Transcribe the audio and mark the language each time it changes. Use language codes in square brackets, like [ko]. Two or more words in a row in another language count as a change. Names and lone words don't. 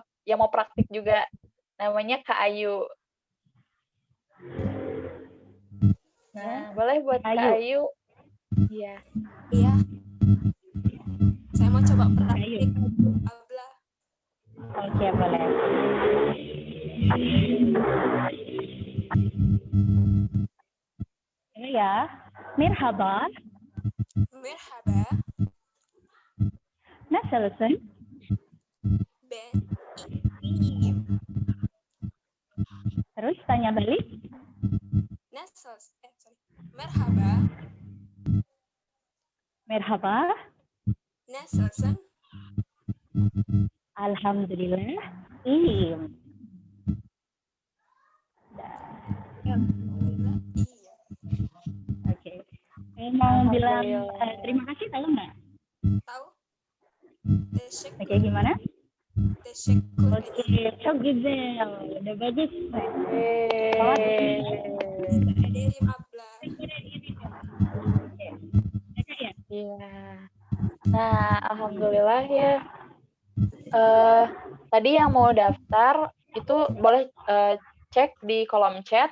[id] Yang mau praktik juga. Namanya Kak Ayu. Nah, boleh buat Kak Ayu. Iya. Iya. Saya mau coba praktik Abla. Oke, boleh. Ini ya. [tr] Merhaba. Merhaba. Nasılsın? Ben iyiyim. [id] Terus tanya balik. [tr] Merhaba. Merhaba. Nasılsın? Alhamdulillah. Iyiyim. [id] Alhamdulillah iya. Oke. Mau bilang terima kasih tahu nggak? Tahu? Teşekkür. Oke, gimana? [tr] Teşekkür Oke, çok güzel. [id] Udah bagus. [tr] ederim Abla. [id] Iya. Nah, alhamdulillah ya. Tadi yang mau daftar itu boleh cek di kolom chat.